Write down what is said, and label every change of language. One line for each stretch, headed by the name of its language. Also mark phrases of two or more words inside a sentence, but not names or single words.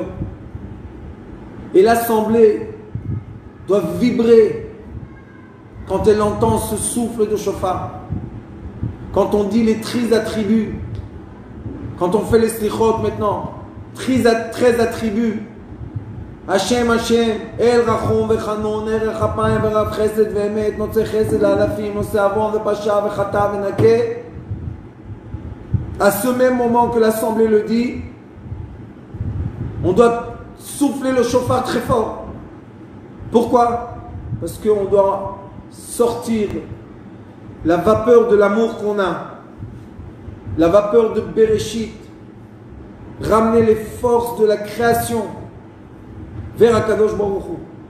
French: Et l'assemblée doit vibrer quand elle entend ce souffle de chauffard. Quand on dit les 13 attributs, quand on fait les slichot maintenant, 13 attributs,
Hebrew: השם, השם, אל רחום וחנון, אל ארך אפים ורב חסד ואמת, נוצר חסד לאלפים, נושא עון ופשע וחטאה ונקה.
French: À ce même moment que l'assemblée le dit, on doit souffler le chauffard très fort. Pourquoi? Parce qu'on doit sortir la vapeur de l'amour qu'on a, la vapeur de Bereshit, ramener les forces de la création vers
Hebrew: הקדוש ברוך הוא.